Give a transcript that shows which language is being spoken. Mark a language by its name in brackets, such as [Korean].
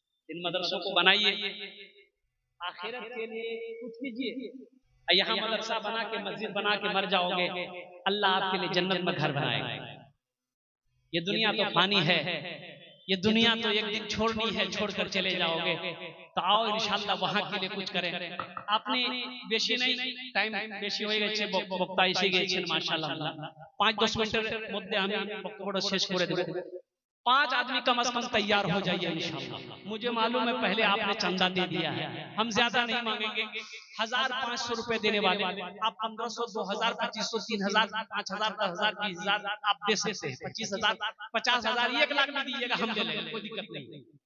[Hindi] इन मदरसों को बनाइए, आखिरत के लिए कुछ कीजिए। यहाँ मदरसा बना के, मस्जिद बना के मर जाओगे, अल्लाह आपके लिए जन्नत में घर बनाएगा। ये दुनिया तो फानी है, ये दुनिया तो एक दिन छोड़नी है, छोड़कर चले जाओगे। तो आओ इंशाअल्लाह वहां के लिए कुछ करें। आपने बेशी नहीं, टाइम बेशी [Bangla] হয়ে গেছে, বক্তা এসে গিয়েছেন মাশাআল্লাহ। 5-10 মিনিটের মধ্যে আমি বক্তব্য শেষ করে দেব। [Hindi] 5 आदमी कम से कम तैयार हो जाइए इंशाअल्लाह। मुझे मालूम है पहले आपने चंदा दे दिया है, हम ज्यादा नहीं मांगेंगे। 1500 रुपए देने वाले आप 1500, 2000, 2500, 3000, 5000, 10000, 20000 आप दे सकते हैं। 25000, 50,000, 1 लाख भी दीजिएगा, हम ले लेंगे, कोई दिक्कत नहीं।